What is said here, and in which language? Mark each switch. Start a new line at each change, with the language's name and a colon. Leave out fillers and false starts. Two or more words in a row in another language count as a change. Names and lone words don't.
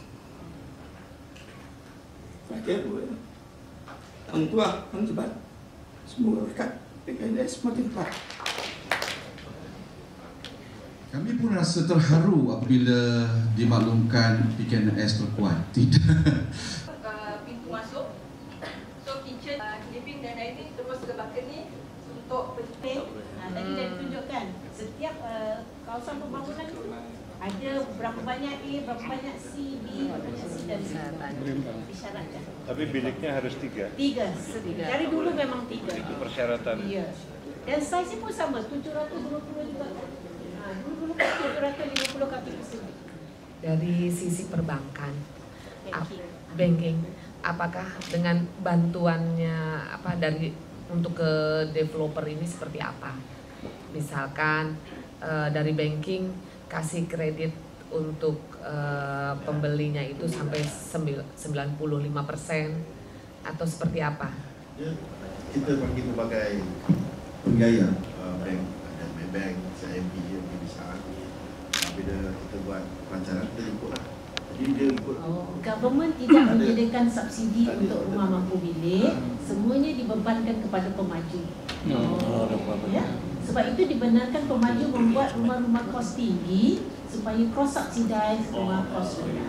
Malay: Terakhir Bu, yang tua, yang cepat. Semoga berkat PKNS semakin kuat. Kami pun rasa terharu apabila dimaklumkan PKNS terkuat. Tidak. Pintu masuk,
English: so kitchen,
Malay: living dan dining terus ke balcony untuk penting. Tadi dah ditunjukkan setiap kawasan pembangunan itu ada berapa banyak A, berapa banyak C, B, berapa banyak C dan C. Disyaratkan. Tapi biliknya harus 3. 3. Dari dulu memang 3. Itu persyaratan. Iya. Dan saiz pun sama, 720 juga. Dulu kan 750 kaki persegi.
Indonesian: Dari sisi perbankan, banking, apakah dengan bantuannya dari untuk ke developer ini seperti apa? Misalkan dari banking kasih kredit untuk pembelinya itu sampai 95% atau seperti apa?
Malay: Kita bagi berbagai penggaya bank, ada Maybank, CIMB yang lebih besar. Bila kita buat perancangan kita ikutlah. Jadi dia ikut. Government tidak menyediakan subsidi untuk rumah mampu milik, semuanya dibebankan kepada pemaju. Ya? Sebab itu dibenarkan pemaju membuat rumah-rumah kos tinggi supaya
English: cross subsidize
Malay: rumah kos rendah.